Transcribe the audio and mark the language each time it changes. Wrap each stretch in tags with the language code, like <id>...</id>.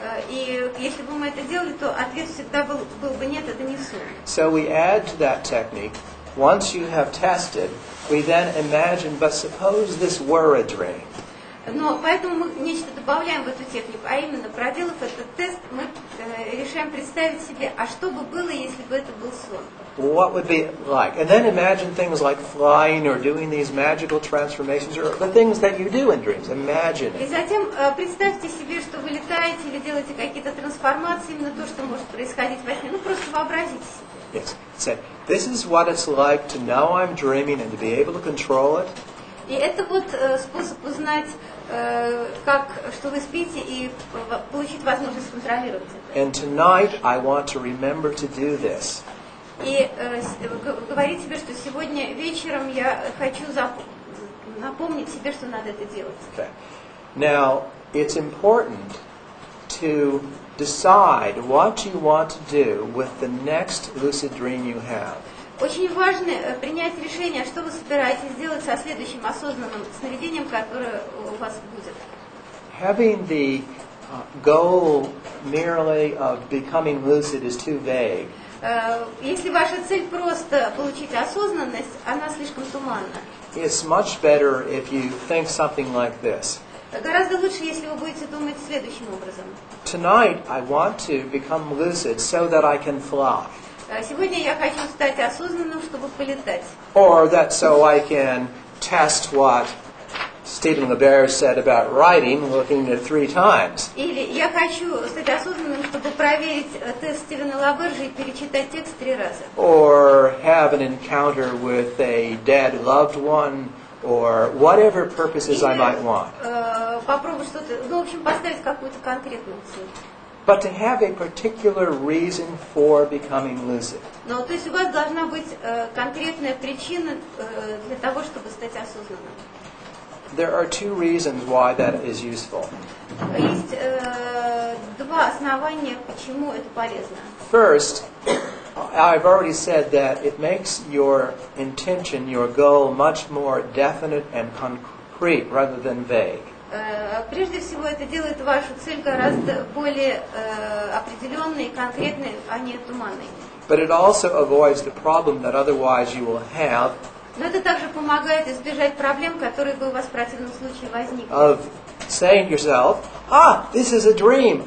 <ru>И если бы мы это делали, то ответ всегда был бы нет, это не сон.</ru> <en>So we add to that technique, once you have tested, we then imagine, but suppose this were a dream.</en> <ru>Но поэтому мы нечто добавляем в эту технику, а именно, проделав этот тест, мы решаем представить себе, а что бы было, если бы это был сон.</ru> <en>What would be like? And then imagine things like flying or doing these magical transformations or the things that you do in dreams. Imagine</en> <ru>И</ru> <en>it.</en> <ru>затем представьте себе, что вы летаете или делаете какие-то трансформации, именно то, что может происходить во сне. Ну, просто вообразите себе.</ru> <en>Yes. Say, this is what it's like to know I'm dreaming and to be able to control it.</en> <ru>И это вот способ узнать, что вы спите, и получить возможность контролировать это.</ru> <en>And tonight I want to remember to do this.</en> <ru>И говорить себе, что сегодня вечером я хочу напомнить себе, что надо это делать.</ru> <en>Okay. Now, it's important to decide what you want to do with the next lucid dream you have.</en> <ru>Очень важно принять решение, что вы собираетесь делать со следующим осознанным сновидением, которое у вас будет.</ru> <en>Having the goal merely of becoming lucid is too vague.</en> <ru>Если ваша цель просто получить осознанность, она слишком туманна.</ru> <en>It's much better if you think something like this.</en> <ru>Гораздо лучше, если вы будете думать следующим образом.</ru> <en>Tonight I want to become lucid so that I can fly.</en> <ru>Сегодня я хочу стать осознанным, чтобы полетать.</ru> <en>Or that so I can test what LaBerge said about writing, looking at 3 times.</en> <ru>Или я хочу стать осознанным, чтобы проверить тест Стивена LaBerge и перечитать текст 3 раза.</ru> <en>Or have an encounter with a dead loved one, or whatever purposes I might want.</en> <ru>Попробовать что-то, ну, в общем, поставить какую-то конкретную цель.</ru> <en>But to have a particular reason for becoming lucid.</en> <ru>Но то есть у вас должна быть конкретная причина для того, чтобы стать осознанным.</ru> <en>There are 2 reasons why that is useful.</en> <ru>Есть 2 основания, почему это полезно.</ru> <en>First, I've already said that it makes your intention, your goal, much more definite and concrete rather than vague.</en> <ru>Прежде всего, это делает вашу цель гораздо более определенной и конкретной, а не туманной.</ru> <en>But it also avoids the problem that otherwise you will have</en> <ru>Но это также помогает избежать проблем, которые бы у вас в противном случае возникли.</ru> <en>of saying to yourself, this is a dream.</en>